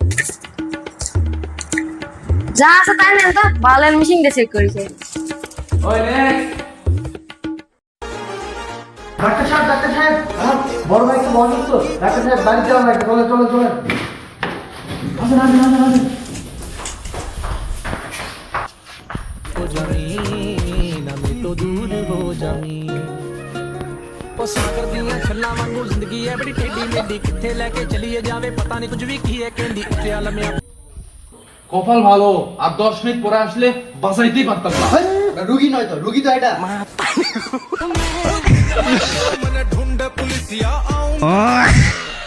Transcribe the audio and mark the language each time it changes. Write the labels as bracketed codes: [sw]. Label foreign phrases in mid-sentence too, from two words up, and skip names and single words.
[bn] যা আছে তাই নেন তো, বালের মেশিন দিয়ে চেক করেছে। ডাক্তার সাহেব, ডাক্তার সাহেব, বড় ভাই একটু অসুস্থ, ডাক্তার সাহেব বাড়ি যাওয়া লাগবে, চলে চলে চলে। আসেন আসেন আসেন আসেন। [pa] ਤੋ ਦੂਰ ਹੋ ਜਾਮੀ ਓ ਸਾਗਰ ਦੀਆਂ ਛੱਲਾਂ ਵਾਂਗੂ ਜ਼ਿੰਦਗੀ ਹੈ ਬੜੀ ਟੇਢੀ ਮੇਢੀ ਕਿੱਥੇ ਲੈਕੇ ਚੱਲੀਏ ਜਾਵੇ ਪਤਾ ਨਹੀਂ ਕੁਝ ਭੀ ਕੀ ਹੈ ਕਹਿੰਦੀ ਉੱਤੇ ਆਲਮੇ [bn] কপাল ভালো, আর 10 মিনিট পরে আসলে বাঁচাইতেই পারতাম না। রুগী নয় তো, রুগী তো এটা। ढूंढ पुलिसिया आऊं